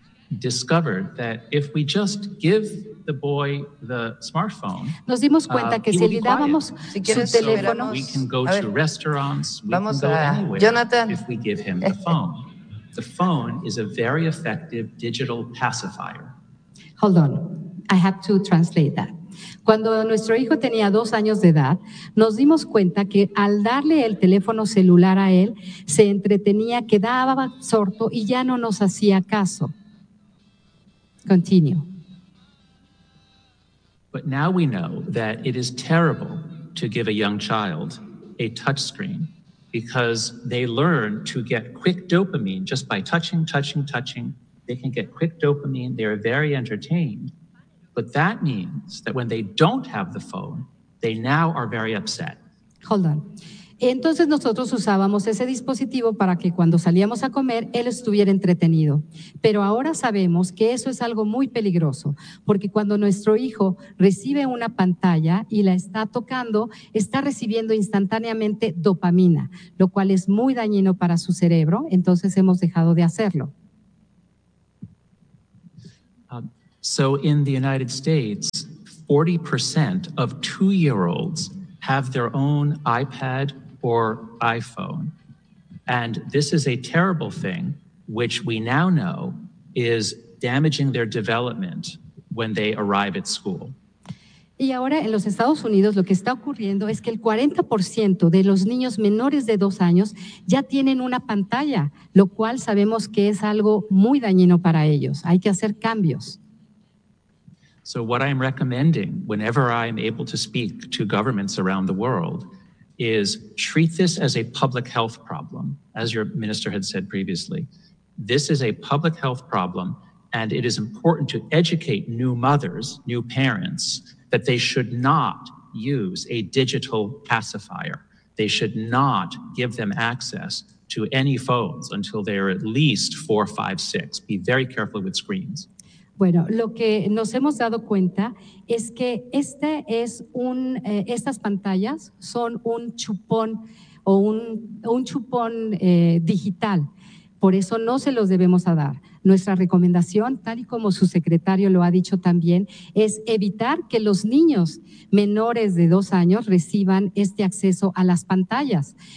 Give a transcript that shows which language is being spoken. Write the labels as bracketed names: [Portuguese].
[English] discovered that if we just give the boy the smartphone, [Spanish] nos dimos cuenta que si le dábamos su teléfono, [English] we can go to restaurants, we can go anywhere, Jonathan. If we give him the phone. The phone is a very effective digital pacifier. Hold on, I have to translate that. [Spanish] Cuando nuestro hijo tenía 2 años de edad, nos dimos cuenta que al darle el teléfono celular a él, se entretenía, quedaba absorto y ya no nos hacía caso. [English] Continue. But now we know that it is terrible to give a young child a touch screen because they learn to get quick dopamine just by touching. They can get quick dopamine. They are very entertained. But that means that when they don't have the phone, they now are very upset. Hold on. [Spanish] Entonces nosotros usábamos ese dispositivo para que cuando salíamos a comer, él estuviera entretenido. Pero ahora sabemos que eso es algo muy peligroso, porque cuando nuestro hijo recibe una pantalla y la está tocando, está recibiendo instantáneamente dopamina, lo cual es muy dañino para su cerebro, entonces hemos dejado de hacerlo. [English] So in the United States, 40% of two-year-olds have their own iPad or iPhone. And this is a terrible thing, which we now know is damaging their development when they arrive at school. [Spanish] Y ahora en los Estados Unidos lo que está ocurriendo es que el 40% de los niños menores de 2 años ya tienen una pantalla, lo cual sabemos que es algo muy dañino para ellos. Hay que hacer cambios. [English] So what I'm recommending whenever I'm able to speak to governments around the world is treat this as a public health problem, as your minister had said previously. This is a public health problem, and it is important to educate new mothers, new parents, that they should not use a digital pacifier. They should not give them access to any phones until they are at least 4, 5, 6. Be very careful with screens. [Spanish] Bueno, lo que nos hemos dado cuenta es que este es un, estas pantallas son un chupón o un chupón digital. Por eso no se los debemos a dar. Nuestra recomendación, tal y como su secretario lo ha dicho también, es evitar que los niños menores de 2 años reciban este acceso a las pantallas.